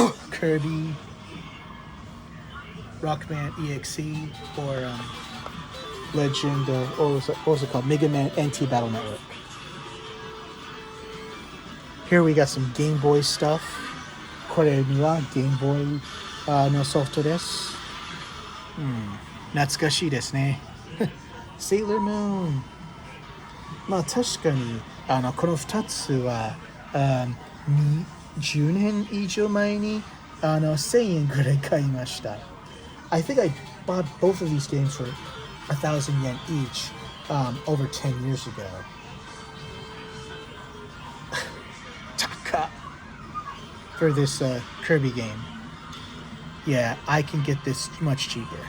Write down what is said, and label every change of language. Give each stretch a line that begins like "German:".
English: Kirby, Rockman EXE, or Legend of, what was it called? Mega Man NT Battle Network. Here we got some Game Boy stuff.
Japanese: これには Game Boy のソフトです。懐かしいですね。Sailor Moon. まあ確かにこの2つは10年以上前に1000円ぐらい買いました。
English: I think I bought both of these games for 1,000 yen each over 10 years ago. Taka for this Kirby game. Yeah, I can get this much cheaper.